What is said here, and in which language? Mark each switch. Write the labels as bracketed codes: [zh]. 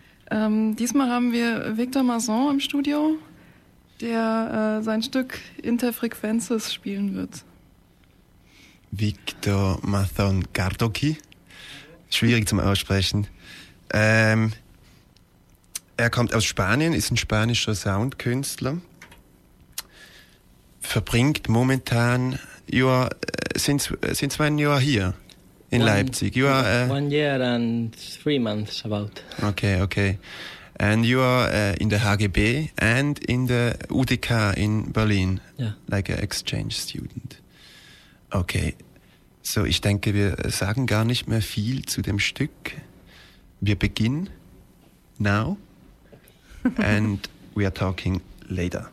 [de] Diesmal haben wir Victor Masson im Studio, der sein Stück Interfrequences spielen wird. Victor Masson Gardoki. Schwierig zum Aussprechen. Er kommt aus Spanien, ist ein spanischer Soundkünstler. Verbringt momentan, [en] since when you are here in Leipzig? You are 1 year and 3 months about. Okay. And you are in the HGB and in the UDK in Berlin. Yeah. Like an exchange student. Okay. [de] So, ich denke, wir sagen gar nicht mehr viel zu dem Stück. Wir beginnen [en] now and we are talking later.